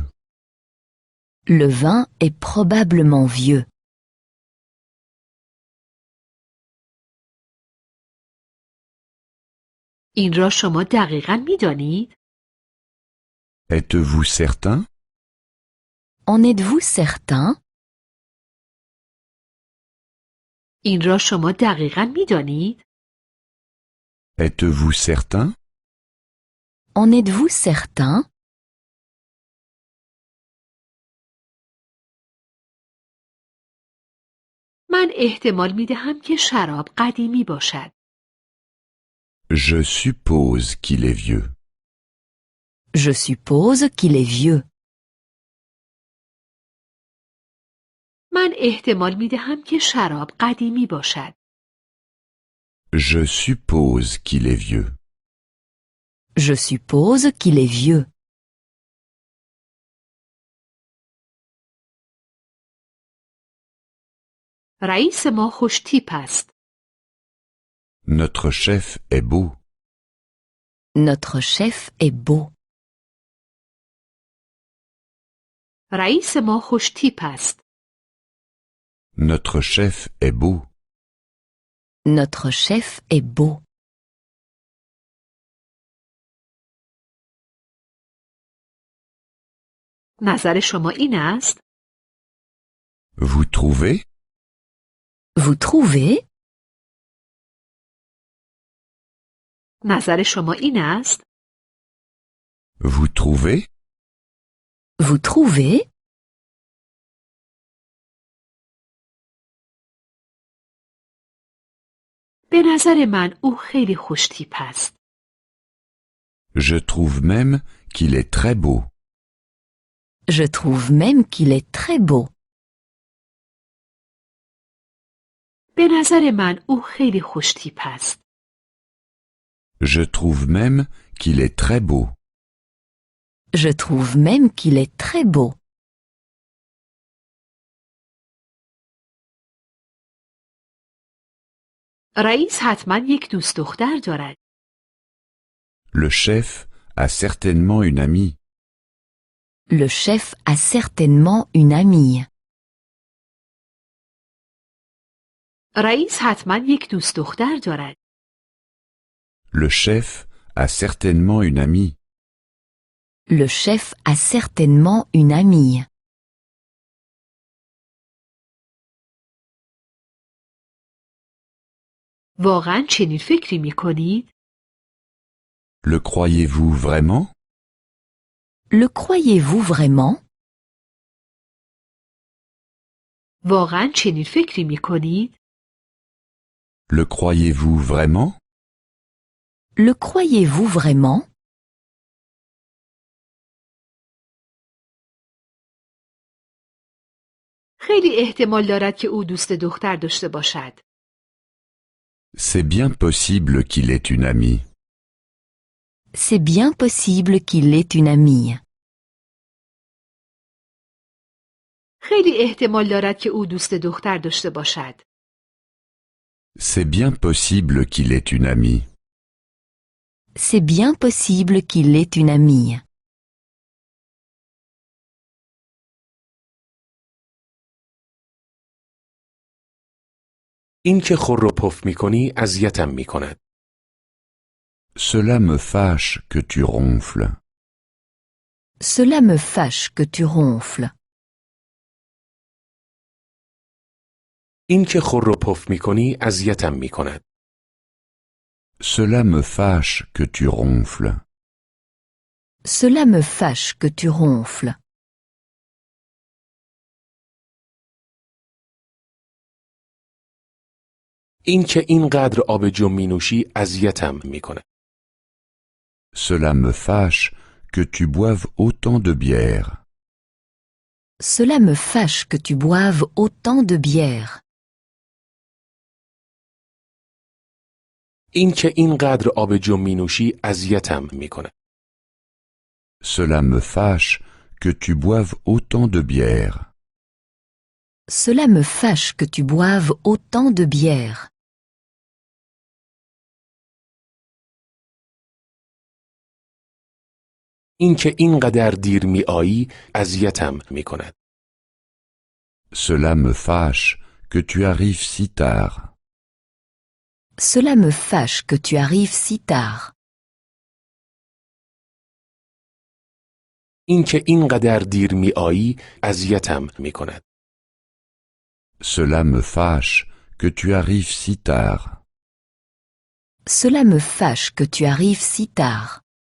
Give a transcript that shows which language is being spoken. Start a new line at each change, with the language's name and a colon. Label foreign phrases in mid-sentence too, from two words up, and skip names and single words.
French: Le vin est probablement vieux.
Persian: این را شما دقیقاً می دانید؟
French: Êtes-vous certain? En êtes-vous certain?
Persian: این را شما دقیقاً می دانید؟
French: Êtes-vous certain? En êtes-vous certain?
Persian: من احتمال می دهم که شراب قدیمی باشد.
French: Je suppose qu'il est vieux. Je suppose qu'il est vieux.
Persian: من احتمال می دهم که شراب قدیمی باشد.
French: Je suppose qu'il est vieux. Je suppose qu'il est vieux.
Persian: رئیس ما خوش تیپ است.
French: Notre chef est beau. Notre chef est beau.
Persian: رئیس ما خوش تیپ است.
French: Notre chef est beau. Notre chef est beau.
Persian: نظر شما این است؟
French: Vous trouvez? Vous trouvez?
Persian: نظر شما این است؟
French: Vous trouvez? Vous trouvez?
Persian: به نظر من او خیلی خوش تیپ است.
French: Je trouve même qu'il est très beau. Je trouve même qu'il est très beau.
Persian: به نظر من او خیلی خوش تیپ است.
French: Je trouve même qu'il est très beau. Je trouve même qu'il est très beau.
Persian: رئیس حتما یک دوست دختر دارد.
French: Le chef a certainement une amie. Le chef a certainement une amie.
Persian: رئیس حتما یک دوست دختر دارد.
French: Le chef a certainement une amie. Le chef a certainement une amie.
Persian: واقعا چنین فکری می کنید؟
French: Le croyez-vous vraiment? Le croyez-vous vraiment?
Persian: واقعا چنین فکری می کنید؟
French: Le croyez-vous vraiment? Le croyez-vous vraiment?
Persian: خیلی احتمال دارد که او دوست دختر داشته باشد.
French: C'est bien possible qu'il ait une amie. C'est bien possible qu'il ait une amie.
Persian: خیلی احتمال دارد که او دوست دختر داشته باشد.
French: C'est bien possible qu'il ait une amie. C'est bien possible qu'il ait une amie.
Persian: این که خور و پف میکنی اذیتم میکند.
French: Cela me fâche que tu ronfles. Cela me fâche que tu ronfles.
Persian: این که خور و پف میکنی اذیتم میکند.
French: Cela me fâche que tu ronfles. Cela me fâche que tu ronfles.
Persian: این که اینقدر آب جو مینوشی اذیتم میکند.
French: Cela me fâche que tu boives autant de bière. Cela me fâche que tu boives autant de bière.
Persian: این که اینقدر آب جو مینوشی اذیتم میکند.
French: Cela me fâche que tu boives autant de bière. Cela me fâche que tu boives autant de bière.
Persian: این که اینقدر دیر میایی اذیتم میکند.
French: Cela me fâche que tu arrives si tard. Cela me fâche que tu arrives si tard.
Persian: این که اینقدر دیر میایی اذیتم میکند.
French: Cela me fâche que tu arrives si tard. Cela me fâche que tu arrives si tard.